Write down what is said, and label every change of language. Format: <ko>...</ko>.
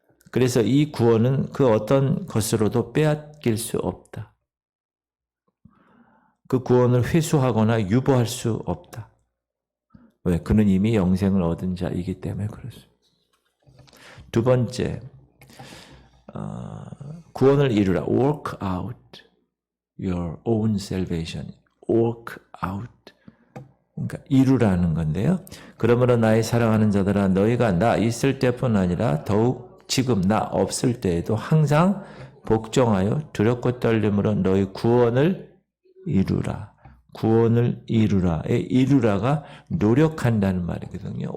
<ko>그래서 이 구원은 그 어떤 것으로도 빼앗길 수 없다. 그 구원을 회수하거나 유보할 수 없다. 왜? 그는 이미 영생을 얻은 자이기 때문에 그렇습니다. 두 번째, 구원을 이루라.</ko> <en>Work out your own salvation. Work out.</en> <ko>그러니까 이루라는 건데요. 그러므로 나의 사랑하는 자들아 너희가 나 있을 때뿐 아니라 더욱 지금 나 없을 때에도 항상 복종하여 두렵고 떨림으로 너희 구원을 이루라. 구원을 이루라. 이루라가 노력한다는 말이거든요.</ko>